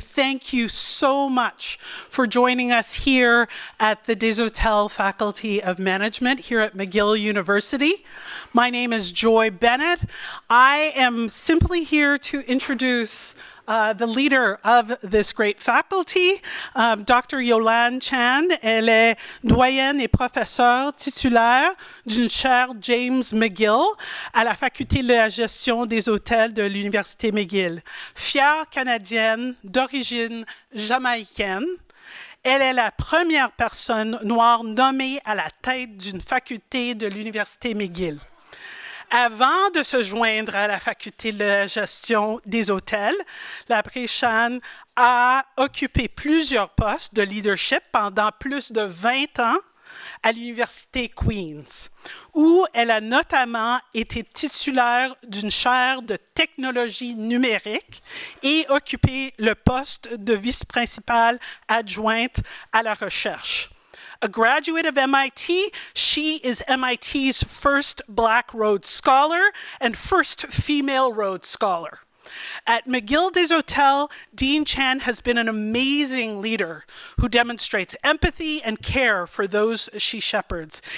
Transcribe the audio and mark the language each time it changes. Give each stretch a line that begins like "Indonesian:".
English: Thank you so much for joining us here at the Desautels Faculty of Management here at McGill University. My name is Joy Bennett. I am simply here to introduce the leader of this great faculty, Dr. Yolande Chan.
French: Elle est doyenne et professeure titulaire d'une chaire James McGill à la Faculté de la gestion des hôtels de l'Université McGill. Fière canadienne d'origine jamaïcaine, elle est la première personne noire nommée à la tête d'une faculté de l'Université McGill. Avant de se joindre à la faculté de la gestion des hôtels, la Chan a occupé plusieurs postes de leadership pendant plus de 20 ans à l'Université Queen's, où elle a notamment été titulaire d'une chaire de technologie numérique et occupé le poste de vice-principale adjointe à la recherche.
English: A graduate of MIT, she is MIT's first Black Rhodes Scholar and first female Rhodes Scholar. At McGill Desautels, Dean Chan has been an amazing leader who demonstrates empathy and care for those she shepherds.